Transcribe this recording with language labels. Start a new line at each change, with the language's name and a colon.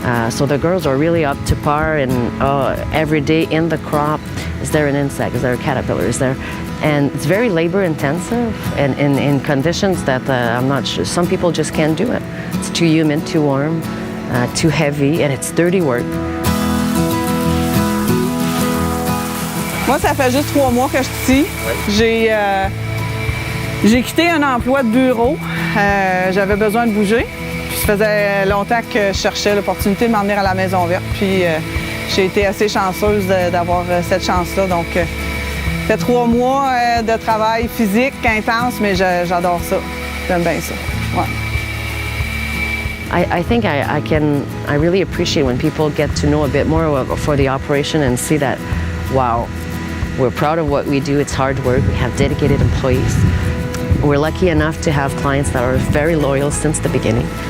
English: So the girls are really up to par, and every day in the crop, is there an insect, is there a caterpillar, is there, and it's very labor intensive and in conditions that I'm not sure, some people just can't do it. It's too humid, too warm, too heavy, and it's dirty work.
French: Moi, ça fait juste 3 mois que je suis ici. J'ai quitté un emploi de bureau. J'avais besoin de bouger. Puis ça faisait longtemps que je cherchais l'opportunité de m'emmener à la Maison Verte. Puis j'ai été assez chanceuse d'avoir cette chance-là. Donc, ça fait 3 mois de travail physique intense, mais j'adore ça. J'aime bien ça. Ouais.
English: I think I really appreciate when people get to know a bit more for the operation and see that, wow, we're proud of what we do. It's hard work. We have dedicated employees. We're lucky enough to have clients that are very loyal since the beginning.